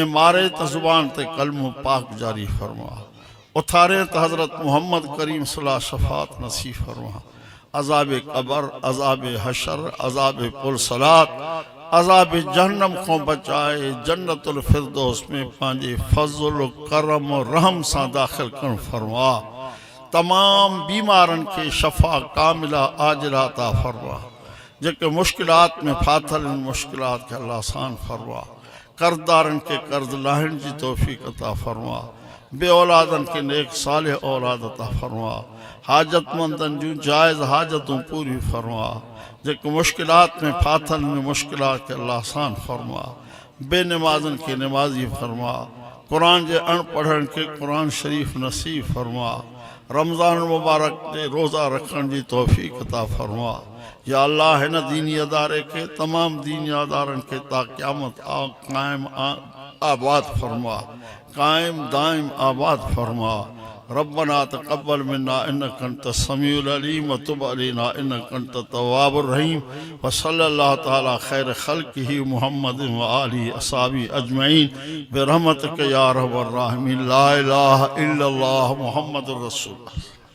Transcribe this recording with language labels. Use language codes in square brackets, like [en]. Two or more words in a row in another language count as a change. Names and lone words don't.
[sd] मारे त ज़ुबान ते कलमो पाक जारी फरमा उथारे त हज़रत मोहम्मद करीम [ar] صلى الله عليه [sd] शफ़ाअत नसीब फरमा अज़ाब क़बर अज़ाब हशर अज़ाब पुलसलात अज़ाब जहन्नम को बचाए जन्नतुल फिरदौस में पंहिंजे फज़ल करम रहम सां दाख़िल करण फरमा तमाम बीमारनि खे शफ़ा कामिला आजिला अता फरमा जेके मुश्किलात में फाथल इन मुश्किलात के अल्लाह आसान फरमा। कर्जदारन के कर्ज लाहिन जी तौफीक अता फरमा। बे औलादन के नेक साले औलाद अता फरमा। हाजतमंदन जूं जायज़ हाजतों पूरी फरमा। जेके मुश्किलात में फाथल इन मुश्किलात के अल्लाह आसान फरमा। बेनमाजन के नमाजी फरमा। कुरान जे अनपढ़न के कुरान शरीफ नसीब फरमा। रमज़ान मुबारक जे रोज़ा रखण जी तौफीक अता फरमा। या अल्लाह हिन दीनी अदारे के तमाम दीनी अदारन के ता क़यामत कायम आबाद फरमा। कायम दायम आबाद फरमा। [ar] ربنا تقبل منا إنك أنت السميع العليم وتب علينا إنك أنت التواب الرحيم. وصلى الله تعالى خير خلقه محمد وآله أصحابه أجمعين برحمتك يا أرحم الراحمين. لا إله إلا الله محمد رسول الله.